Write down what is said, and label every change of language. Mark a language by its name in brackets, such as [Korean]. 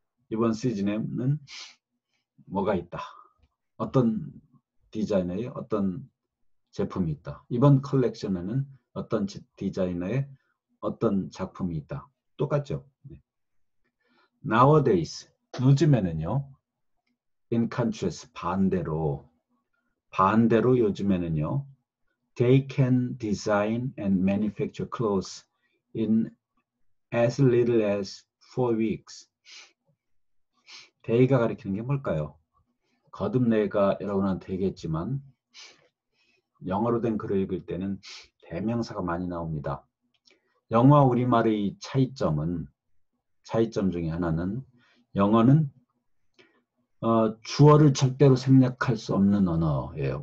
[Korean] 이번 시즌에는 뭐가 있다. 어떤 디자이너의 어떤 제품이 있다. 이번 컬렉션에는 어떤 디자이너의 어떤 작품이 있다. 똑같죠. [English] Nowadays, [Korean] 요즘에는요. [English] In contrast, [Korean] 반대로 요즘에는요. [English] They can design and manufacture clothes in as little as 4 weeks. [Korean] day가 가리키는 게 뭘까요? 거듭내가 여러분한테 얘기했지만 영어로 된 글을 읽을 때는 대명사가 많이 나옵니다. 영어와 우리말의 차이점 중에 하나는 영어는 주어를 절대로 생략할 수 없는 언어예요.